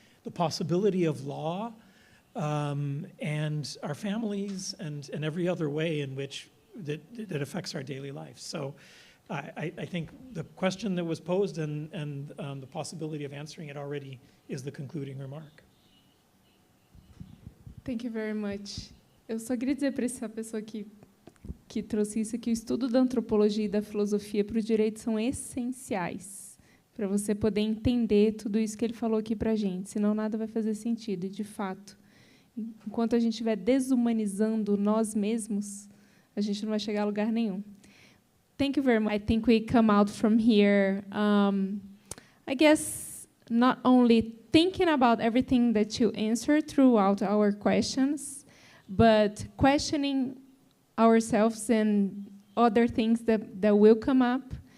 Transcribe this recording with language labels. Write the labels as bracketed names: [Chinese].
[English] the possibility of law, and our families, and every other way in which that affects our daily life. So I think the question that was posed and the possibility of answering it already is the concluding remark. Thank you very much. [Portuguese] Eu só queria dizer para essa pessoa que trouxe isso, que o estudo da antropologia e da filosofia para o direito são essenciais para você poder entender tudo isso que ele falou aqui para a gente, senão nada vai fazer sentido. E, de fato, enquanto a gente estiver desumanizando nós mesmos, a gente não vai chegar a lugar nenhum. [English] Thank you very much. I think we come out from here, I guess, not only thinking about everything that you answered throughout our questions, but questioning ourselves and other things that will come up.